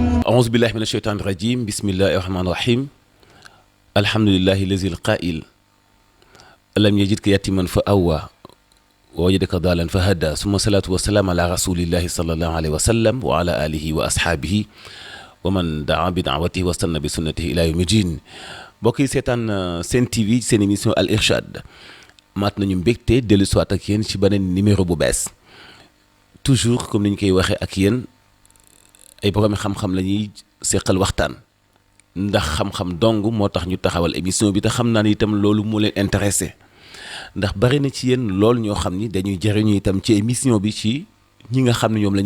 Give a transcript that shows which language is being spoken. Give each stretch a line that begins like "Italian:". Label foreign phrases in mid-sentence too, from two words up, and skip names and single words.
Arabic: أعوذ بالله من الشيطان الرجيم بسم الله الرحمن الرحيم الحمد لله الذي القائل لم يجدك يتيما فأوى ووجدك ضالا فهدى ثم الصلاة والسلام على رسول الله صلى الله عليه وسلم وعلى آله وأصحابه ومن دعا بدعوته واستنى بسنته إلى يوم الدين
Wolof: mbokk yi seetaan Sen TV seen émission Al Irshad maat nañu mbégte dellu soit ak yéen ci beneen numéro bu bees toujours comme ni ñu koy waxee ak yéen ay borom xam-xam la ñuy seqal waxtaan ndax xam-xam dong moo tax ñu taxawal émission bi te xam naa ni itam loolu moo leen intéressé ndax bari na ci yéen lool ñoo xam ni dañuy jëriñu itam ci émission bi ci ñi nga xam ne ñoom la